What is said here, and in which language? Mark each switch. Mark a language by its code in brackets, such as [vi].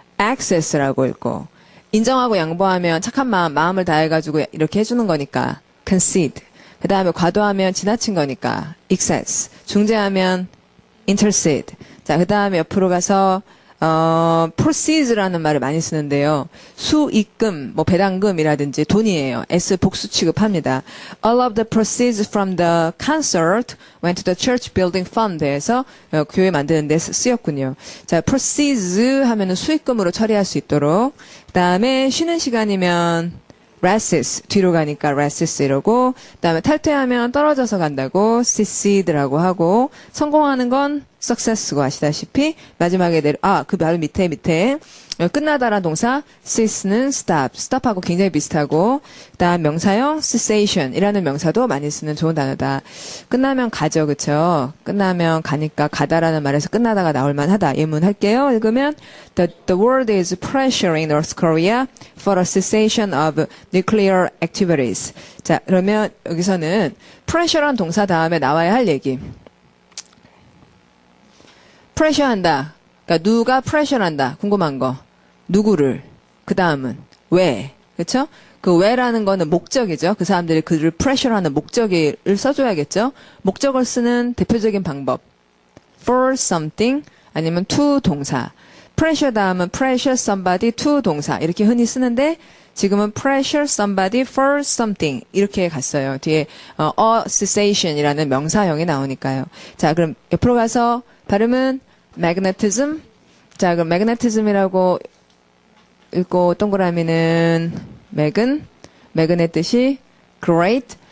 [ko] access라고 읽고 인정하고 양보하면 착한 마음을 다해가지고 이렇게 해주는 거니까 concede. 그 다음에 과도하면 지나친 거니까 excess. 중재하면 intercede. 자, 그 다음에 옆으로 가서 proceeds라는 말을 많이 쓰는데요. 수익금, 뭐 배당금이라든지 돈이에요. S 복수 취급합니다. [en] All of the proceeds from the concert went to the church building fund에서 [ko] 교회 만드는 데 쓰였군요. 자, proceeds 하면은 수익금으로 처리할 수 있도록. 그다음에 쉬는 시간이면 recess 뒤로 가니까 recess 이러고, 그다음에 탈퇴하면 떨어져서 간다고 seced라고 하고, 성공하는 건 success고 아시다시피 마지막에 그 바로 밑에 끝나다란 동사 cease는 stop하고 굉장히 비슷하고, 그다음 명사형 cessation이라는 명사도 많이 쓰는 좋은 단어다. 끝나면 가죠, 그쵸? 끝나면 가니까 가다라는 말에서 끝나다가 나올 만하다. 예문할게요. 읽으면 [en] the world is pressuring North Korea for a cessation of nuclear activities. [ko] 자, 그러면 여기서는 pressure란 동사 다음에 나와야 할 얘기. pressure한다. 그러니까 누가 pressure한다. 궁금한 거. 누구를. 그 다음은 왜. 그쵸? 그 왜라는 거는 목적이죠. 그 사람들이 그를 pressure하는 목적을 써줘야겠죠. 목적을 쓰는 대표적인 방법. [en] for something 아니면 to 동사. pressure 다음은 pressure somebody to 동사. [ko] 이렇게 흔히 쓰는데 지금은 [en] pressure somebody for something [ko] 이렇게 갔어요. 뒤에 a cessation이라는 명사형이 나오니까요. 자, 그럼 옆으로 가서 발음은 magnetism. 자, 그럼 magnetism이라고 읽고 동그라미는 mag의 뜻이 great.